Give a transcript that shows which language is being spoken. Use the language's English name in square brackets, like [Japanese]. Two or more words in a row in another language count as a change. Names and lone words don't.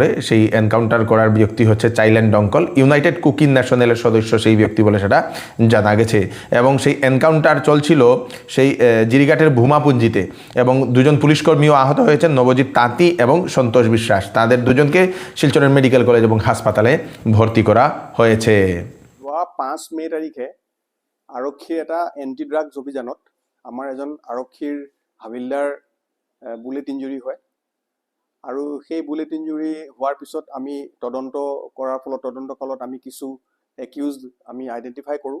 [Bangla] সেই এনকাউন্টার করার ব্যক্তি হচ্ছে চাইলেন ডঙ্কল, ইউনাইটেড কুকিং ন্যাশনালের সদস্য সেই ব্যক্তি বলে সেটা জানা গেছে। এবং সেই এনকাউন্টার চলছিল সেই জিরিঘাটের ভূমাপুঞ্জিতে, এবং দুজন পুলিশকর্মীও আহত হয়েছেন, নবজিৎ তাঁতি এবং সন্তোষ বিশ্বাস। তাদের দুজনকে শিলচরের [English] medical college [Bangla] এবং হাসপাতালে ভর্তি করা হয়েছে। [Assamese] 5 মে তাৰিখে আৰক্ষীৰ এটা [English] anti drugs [Assamese] অভিযানত আমাৰ এজন আৰক্ষীৰ হাবিলদাৰ [English] bullet injury [Assamese] হয়, আৰু সেই [English] bullet injury [Assamese] হোৱাৰ পিছত আমি তদন্ত কৰাৰ ফলত তদন্তকালত আমি কিছু একিউজড আমি আইডেণ্টিফাই কৰোঁ।